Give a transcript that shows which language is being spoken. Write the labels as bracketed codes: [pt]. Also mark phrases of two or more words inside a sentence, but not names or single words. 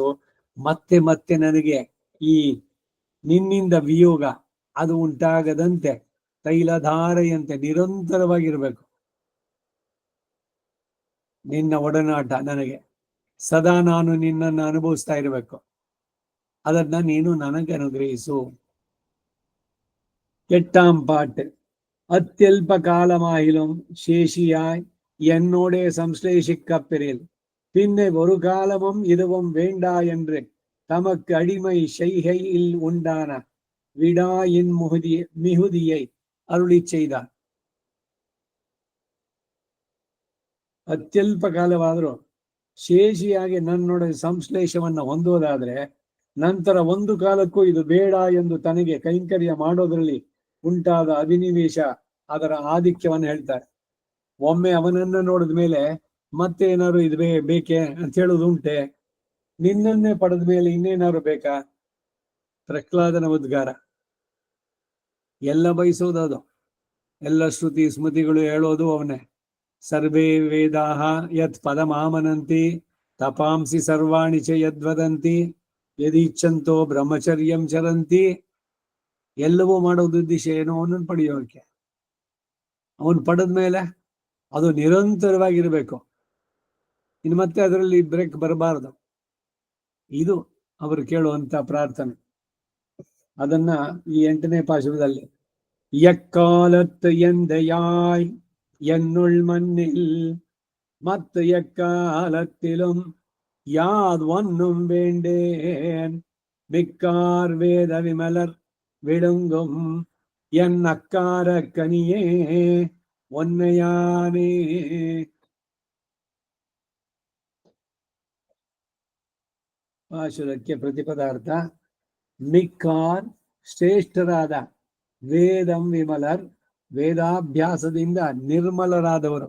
[kn] ಮತ್ತೆ ಮತ್ತೆ ನನಗೆ ಈ ನಿನ್ನಿಂದ ವಿಯೋಗ ಅದು ಉಂಟಾಗದಂತೆ ತೈಲಧಾರೆಯಂತೆ ನಿರಂತರವಾಗಿರ್ಬೇಕು ನಿನ್ನ ಒಡನಾಟ. ನನಗೆ ಸದಾ ನಾನು ನಿನ್ನನ್ನು ಅನುಭವಿಸ್ತಾ ಇರಬೇಕು. ಅದನ್ನ ನೀನು ನನಗೆ ಅನುಗ್ರಹಿಸು. [ta] எட்டாம் பாட்டு. அத்தியல்ப காலமாயிலும் சேஷியாய் என்னோடே சம்ஸ்லேஷிக்கப்பெறில் பின்னை ஒரு காலமும் இதுவும் வேண்டா என்று தமக்கு அடிமை செய்கையில் உண்டான விடாயின் மிகுதியை ಅರುಳಿ செய்தார். [kn] ಅತ್ಯಲ್ಪ ಕಾಲವಾದರೂ ಶೇಷಿಯಾಗಿ ನನ್ನೊಡನೆ ಸಂಶ್ಲೇಷವನ್ನ ಹೊಂದೋದಾದ್ರೆ ನಂತರ ಒಂದು ಕಾಲಕ್ಕೂ ಇದು ಬೇಡ ಎಂದು ತನಗೆ ಕೈಂಕರ್ಯ ಮಾಡೋದ್ರಲ್ಲಿ ಉಂಟಾದ ಅಭಿನಿವೇಶ, ಅದರ ಆಧಿಕ್ಯವನ್ನು ಹೇಳ್ತಾರೆ. ಒಮ್ಮೆ ಅವನನ್ನ ನೋಡಿದ ಮೇಲೆ ಮತ್ತೆ ಏನಾದ್ರು ಇದು ಬೇಕೆ ಅಂತ ಹೇಳೋದು ಉಂಟೆ? ನಿನ್ನನ್ನೇ ಪಡೆದ ಮೇಲೆ ಇನ್ನೇನಾದ್ರು ಬೇಕಾ? ಪ್ರಹ್ಲಾದನ ಉದ್ಗಾರ. ಎಲ್ಲ ಬಯಸೋದು ಅದು, ಎಲ್ಲ ಶ್ರುತಿ ಸ್ಮೃತಿಗಳು ಹೇಳೋದು ಅವನೇ. [sa] ಸರ್ವೇ ವೇದಾಹ ಯತ್ ಪದಮಾಮನಂತಿ ತಪಾಂಸಿ ಸರ್ವಾಣಿ ಚ ಯದ್ವದಂತಿ ಯದಿಚ್ಛಂತೋ ಬ್ರಹ್ಮಚರ್ಯಂ ಚರಂತಿ. [kn] ಎಲ್ಲವೂ ಮಾಡೋದು ಉದ್ದೇಶ ಏನೋ ಅವನನ್ನು ಪಡೆಯೋಕೆ. ಅವನು ಪಡೆದ ಮೇಲೆ ಅದು ನಿರಂತರವಾಗಿರ್ಬೇಕು, ಇನ್ನು ಮತ್ತೆ ಅದರಲ್ಲಿ ಬ್ರೇಕ್ ಬರಬಾರದು. ಇದು ಅವರು ಕೇಳುವಂತ ಪ್ರಾರ್ಥನೆ. ಅದನ್ನ ಈ 8ನೇ ಪಾಶುರದಲ್ಲಿ [ta] எக்காலத்து எந்தையாய் என்னுள் மண்ணில் மத்த எக்காலத்திலும் யாத் ஒன்னும் வேண்டேன் மிக்கார் வேத விமலர் விழுங்கும் என்னக்கார கனியே ஒன்னெயானே. [kn] ಪಾಶುರಕ್ಕೆ ಪ್ರತಿಪದಾರ್ಥ ಮಿಕ್ಕಾರ್ ಶ್ರೇಷ್ಠರಾದ ವೇದಂ ವಿಮಲರ್, ವೇದಾಭ್ಯಾಸದಿಂದ ನಿರ್ಮಲರಾದವರು.